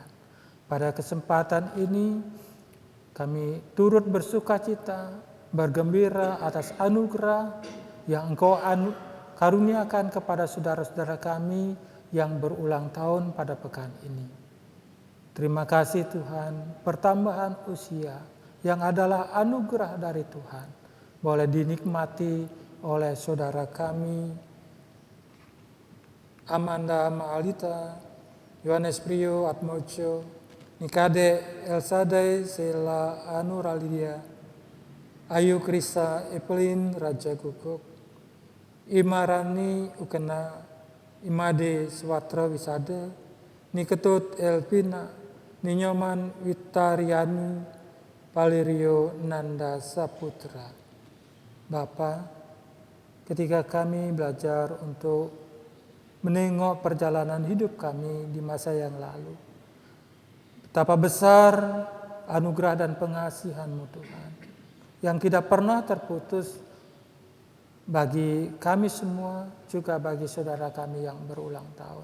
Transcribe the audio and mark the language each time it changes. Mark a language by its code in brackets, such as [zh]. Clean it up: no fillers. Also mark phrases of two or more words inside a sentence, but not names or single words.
[id] Pada kesempatan ini kami turut bersukacita, bergembira atas anugerah yang Engkau karuniakan kepada saudara-saudara kami yang berulang tahun pada pekan ini. Terima kasih Tuhan, pertambahan usia yang adalah anugerah dari Tuhan boleh dinikmati oleh saudara kami Amanda Maalita, Yohanes Prio Atmojo, Nikade Elsadai Sela Anuralidia, Ayu Krisa Evelyn Raja Guguk, Imarani Ukena, Imade Swatra Wisada, Niketut Elvina, Ninyoman Witariani, Valerio Nanda Saputra. Bapa, ketika kami belajar untuk menengok perjalanan hidup kami di masa yang lalu, betapa besar anugerah dan pengasihan-Mu Tuhan, yang tidak pernah terputus bagi kami semua, juga bagi saudara kami yang berulang tahun.